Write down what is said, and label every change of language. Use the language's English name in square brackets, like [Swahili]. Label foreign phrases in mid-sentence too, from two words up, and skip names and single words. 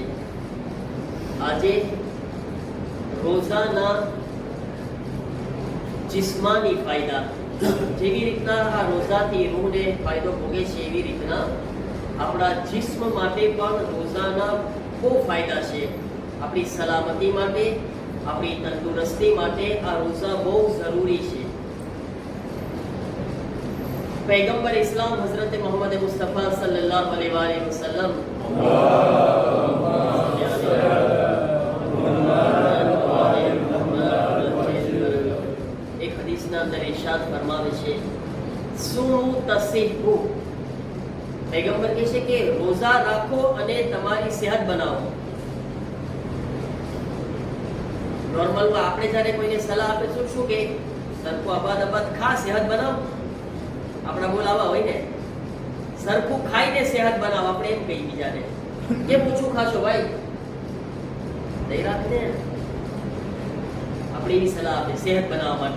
[Gujarati] આજે રોઝાના જિસ્માની ફાયદા, જેવી રીતના આ રોઝાથી રૂહને ફાયદો ભોગે છે એવી રીતના આપણા જિસ્મ માટે પણ રોઝાના બહુ ફાયદા છે. આપણી સલામતી માટે, આપણી તંદુરસ્તી માટે આ રોઝા બહુ જરૂરી છે. પૈગંબર ઇસ્લામ હજરત મોહમ્મદ મુસ્તફા [Arabic] صلى الله عليه وسلم [Gujarati] એક હદીસ ના અંદર ઇરશાદ ફરમાવે છે [Arabic] صوموا تصحوا. [Gujarati] पैगंबर કહે છે કે રોઝા રાખો અને તમારી સેહત બનાવો. નોર્મલ માં આપણે જ્યારે કોઈને સલાહ આપે શું કે સરખું આબાદ ખા સેહત બનાવો, આપણા બોલાવા હોય ને સરખું ખાઈને સેહત બનાવ, આપણે એમ કહી બીજાને કેમ પૂછું ખાશો ભાઈ દઈ રાખને, આપણે એવી સલાહ આપે સેહત બનાવવા માટે.